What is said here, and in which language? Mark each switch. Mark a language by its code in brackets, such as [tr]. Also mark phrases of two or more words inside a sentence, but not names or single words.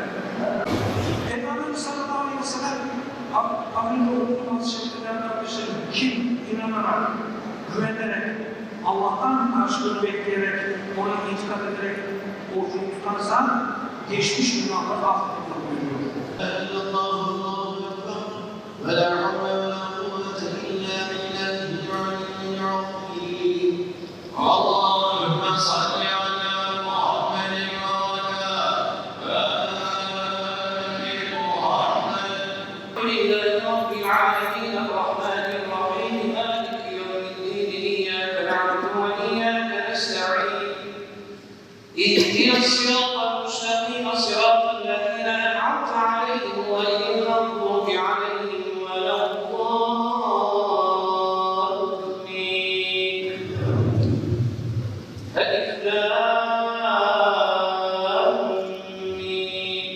[tr] Efendimiz [ar] صلى الله عليه وسلم [tr] Ahmet Oğuz'un şeklinden kardeşlerim, kim inanarak, güvenerek, Allah'tan karşılığını bekleyerek, ona itikad ederek orucunu tutarsa, geçmiş günahlar affedilir buyuruyor. [ar] الله أكبر ولا حول ولا قوة إلا بالله العلي العظيم. اللهم صل على محمد وعلى آل محمد. لله رب العالمين الرحمن الرحيم مالك يوم الدين إياك نعبد وإياك نستعين. اهدنا الصراط المستقيم صراط الذين أنعمت عليهم غير المغضوب عليهم ولا الضالين. الم.